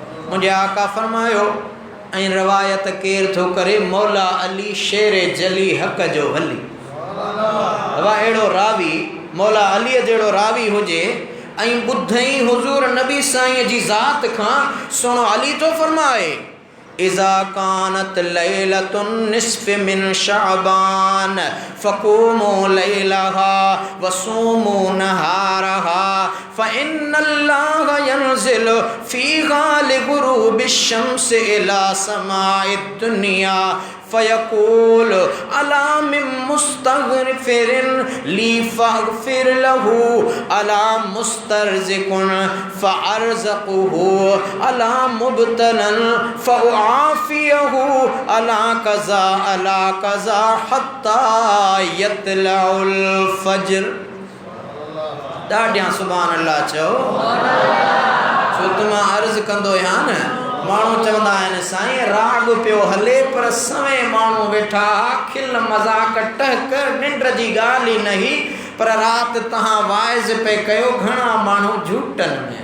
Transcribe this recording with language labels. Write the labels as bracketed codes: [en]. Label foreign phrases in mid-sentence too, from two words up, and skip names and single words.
[sd] मुंहिंजे आका फरमायो ऐं रवायत केर थो करे मौला अली शेर जली हक़ जो वली। वाह अहिड़ो रावी मौला अलीअ जहिड़ो रावी हुजे ऐं ॿुधई हुज़ूर नबी साईं जी ज़ात खां सुहिणो अली थो फरमाए [ar] إذا كانت ليلة النصف من شعبان فقوموا ليلها وصوموا نهارها فإن الله ينزل فيها لغروب الشمس إلى سماء الدنيا فيقول ألا من مستغفر لي فأغفر له ألا مسترزق فأرزقه ألا مبتلى فأعافيه ألا كذا حتى يطلع الفجر. [sd] ॾाढियां [ar] سبحان الله [sd] चओ। छो त मां अर्ज़ कंदो आहियां न माण्हू चवंदा आहिनि साईं राग पियो हले पर सवें माण्हू वेठा खिल मज़ाक टहक निंड जी ॻाल्हि ई न हुई पर राति तव्हां वाइज़ पे कयो घणा माण्हू झूठनि में।